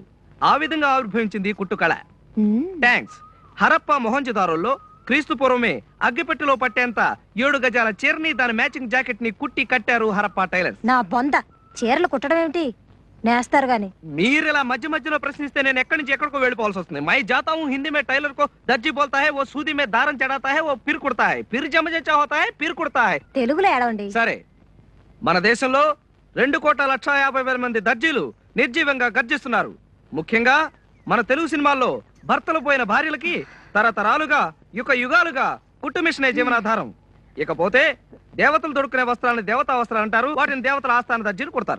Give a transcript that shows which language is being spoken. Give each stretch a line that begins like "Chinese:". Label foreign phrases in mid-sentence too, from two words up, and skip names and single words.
Telugu: ఆ విధంగా ఆవిర్భవించింది కుట్టు కళ. థ్యాంక్స్. హరప్ప మొహంజదారోల్లో క్రీస్తు పూర్వమే అగ్గిపెట్టెలో పట్టేంత 7 గజాల చీరని, దాని
English: matching jacket
Telugu: ని కుట్టి కట్టారు హరప్ప టైలర్స్. నా బొంద, చీరలు కుట్టడం ఏమిటి? నేస్తారు గాని. మీరు ఇలా మధ్య మధ్యలో ప్రశ్నిస్తే నేను ఎక్కడి నుంచి ఎక్కడికో వెళ్ళిపోవాల్సి వస్తుంది.
Hindi: मैं जाता हूँ हिंदी में टेलर को दर्ज़ी बोलता है, ओ सूदी में दारम चढ़ाता है, ओ फिर कुडता है, फिर जम जच्चा होता है, फिर कुडता है.
Telugu: తెలుగులో ఏడవండి. సరే, మన దేశంలో 2,50,50,000 మంది దర్జీలు నిర్జీవంగా గర్జిస్తున్నారు. ముఖ్యంగా మన తెలుగు సినిమాల్లో భర్తలు పోయిన భార్యలకి తరతరాలుగా యుగ యుగాలుగా కుట్టు మిషనే జీవనాధారం. ఇకపోతే దేవతలు దొడుకునే వస్త్రాలను దేవతా వస్త్రాలు అంటారు, వాటిని దేవతల ఆస్థాన దర్జీలు కుడతారు.